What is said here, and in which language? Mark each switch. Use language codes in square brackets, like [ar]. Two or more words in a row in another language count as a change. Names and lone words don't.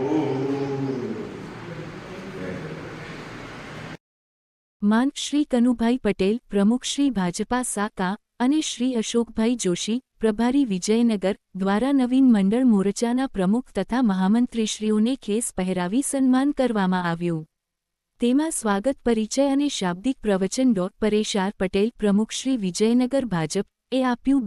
[gu] मान श्री कनुभाई पटेल प्रमुख श्री भाजपा सા અને શ્રી અશોકભાઈ જોશી પ્રભારી વિજયનગર દ્વારા નવીન મંડળ મોરચાના પ્રમુખ તથા મહામંત્રીશ્રીઓને ખેસ પહેરાવી સન્માન કરવામાં આવ્યું। તેમાં સ્વાગત પરિચય અને શાબ્દિક પ્રવચન પરેશ આર પટેલ પ્રમુખ શ્રી વિજયનગર ભાજપ એ આપ્યું।